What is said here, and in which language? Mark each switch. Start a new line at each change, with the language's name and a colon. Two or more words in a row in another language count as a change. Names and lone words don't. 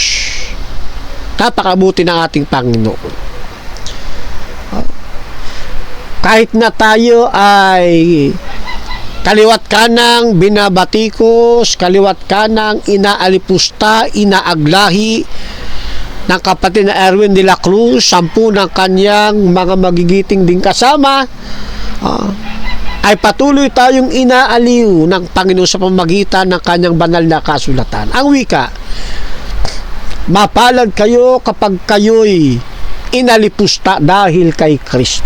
Filipino: Napakabuti ng ating Panginoon. Kahit na tayo ay kaliwat kanang binabatikos, kaliwat kanang inaalipusta, inaaglahi ng kapatid na Erwin de la Cruz, 10 ng kanyang mga magigiting ding kasama, ay patuloy tayong inaaliw ng Panginoon sa pamamagitan ng kanyang banal na kasulatan. Ang wika, mapalad kayo kapag kayo'y inalipusta dahil kay Kristo.